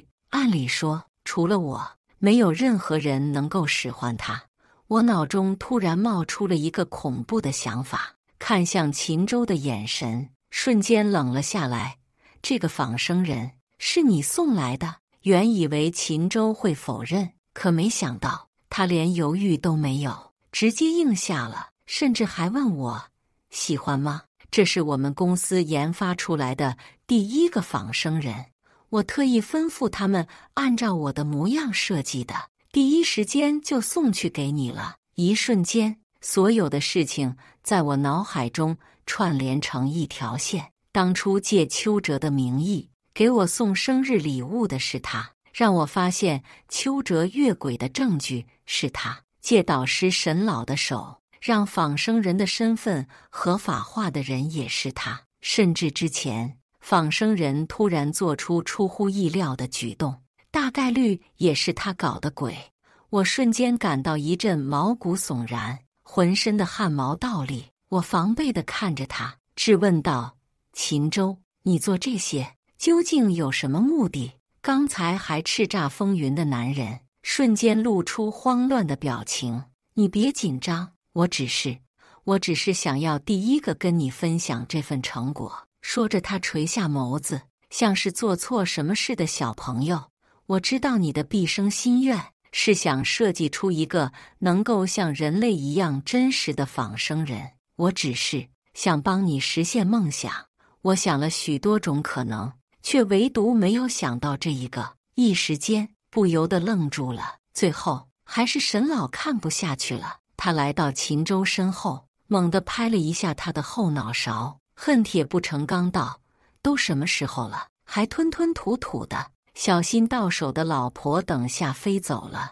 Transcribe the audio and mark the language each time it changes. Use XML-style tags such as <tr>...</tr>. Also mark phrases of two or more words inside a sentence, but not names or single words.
<zh>按理說，除了我，沒有任何人能夠使喚他。我腦中突然冒出了一個恐怖的想法，看向秦州的眼神瞬間冷了下來。这個仿生人是你送來的？原以為秦州會否認，可沒想到他連猶豫都沒有，直接應下了，甚至還問我喜歡嗎？這是我們公司研發出來的第一個仿生人，我特意吩咐他們按照我的模樣設計的，第一時間就送去給你了。一瞬間，所有的事情在我腦海中串聯成一條線。當初借邱哲的名義給我送生日禮物的是他，讓我發現邱哲越軌的證據是他，借導師沈老的手讓仿生人的身份合法化的人也是他，甚至之前仿生人突然做出出乎意料的舉動，大概率也是他搞的鬼。我瞬間感到一陣毛骨悚然，渾身的汗毛倒立。我防備地看着他，質問道：“秦州，你做這些究竟有什麼目的？” 剛才還叱咤風雲的男人瞬間露出慌亂的表情。你別緊張，我只是想要第一個跟你分享這份成果。說着，他垂下眸子，像是做錯什麼事的小朋友。我知道你的畢生心願， 是想設計出一個能夠像人類一樣真實的仿生人。我只是想幫你實現夢想。我想了許多種可能，卻唯獨沒有想到這一個。一時間不由得愣住了。最後還是沈老看不下去了，他來到秦州身後，猛地拍了一下他的後腦勺，恨鐵不成鋼道：“都什麼時候了，還吞吞吐吐的，小心到手的老婆等下飛走了。”</zh>